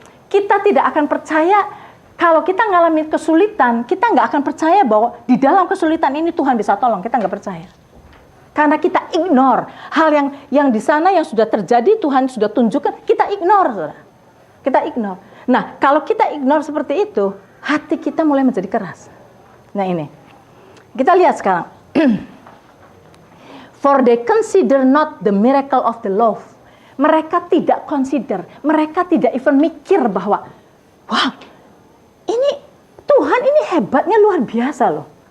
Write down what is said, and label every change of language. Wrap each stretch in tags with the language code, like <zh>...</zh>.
<id>Kita tidak akan percaya, kalau kita ngalami kesulitan, kita nggak akan percaya bahwa di dalam kesulitan ini Tuhan bisa tolong. Kita nggak percaya. Karena kita ignore hal yang di sana yang sudah terjadi, Tuhan sudah tunjukkan, kita ignore, saudara. Kita ignore. Nah, kalau kita ignore seperti itu, hati kita mulai menjadi keras. Nah ini, kita lihat sekarang.</id> <en>For they consider not the miracle of the love.</en> <id>Mereka tidak consider, mereka tidak even mikir bahwa, wah, ini Tuhan ini hebatnya luar biasa loh.</id>